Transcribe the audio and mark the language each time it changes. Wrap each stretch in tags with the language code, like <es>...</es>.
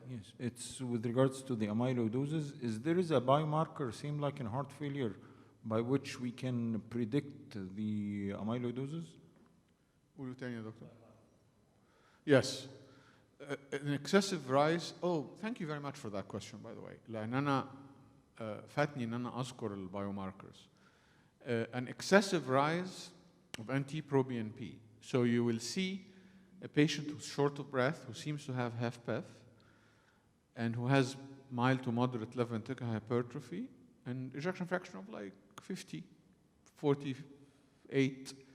<en>Yes, it's with regards to the amyloidosis. There is a biomarker, same like in heart failure, by which we can predict the amyloidosis?</en> <ar>قولوا تاني يا دكتور.</ar> <en>Yes. An excessive rise. Oh, thank you very much for that question, by the way.</en> <ar>لأن أنا فاتني إن أنا أذكر البايوماركرز.</ar> <en>An excessive rise of NT-proBNP. So you will see a patient who's short of breath, who seems to have HFpEF, and who has mild to moderate left ventricular hypertrophy, and ejection fraction of like 50, 48.</en>